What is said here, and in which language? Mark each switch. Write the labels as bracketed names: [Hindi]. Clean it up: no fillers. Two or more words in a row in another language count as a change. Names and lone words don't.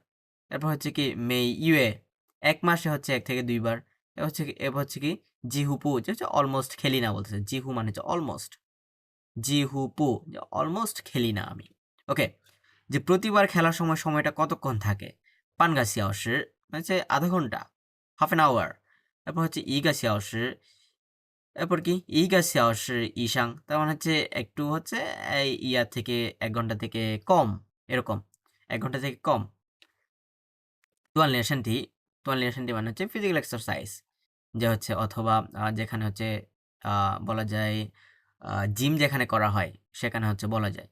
[Bangla] এরপর হচ্ছে কি ইউয়ে ১ মাসে হচ্ছে ১ থেকে ২ বার। এরপর হচ্ছে কি জিহুপু, যে হচ্ছে অলমোস্ট খেলি না বলতেছে। জিহু মানে হচ্ছে অলমোস্ট। জিহুপু, যে অলমোস্ট খেলি না আমি। ওকে, যে প্রতিবার খেলার সময়টা কতক্ষণ থাকে? [Chinese] 半个小时 [Bangla] মানে হচ্ছে আধা ঘন্টা, [English] half an hour. [Bangla] এরপর হচ্ছে [Chinese] 1 个小时, [Bangla] এরপর কি [Chinese] 1 个小时以上, [Bangla] তার মানে হচ্ছে একটু হচ্ছে এই ইয়ার থেকে ১ ঘন্টা থেকে কম, এরকম ১ ঘন্টা থেকে কম। [Chinese] 锻炼身体 [Bangla] মানে হচ্ছে [English] physical exercise, [Bangla] যে হচ্ছে অথবা যেখানে হচ্ছে বলা যায় জিম যেখানে করা হয় সেখানে হচ্ছে বলা যায়।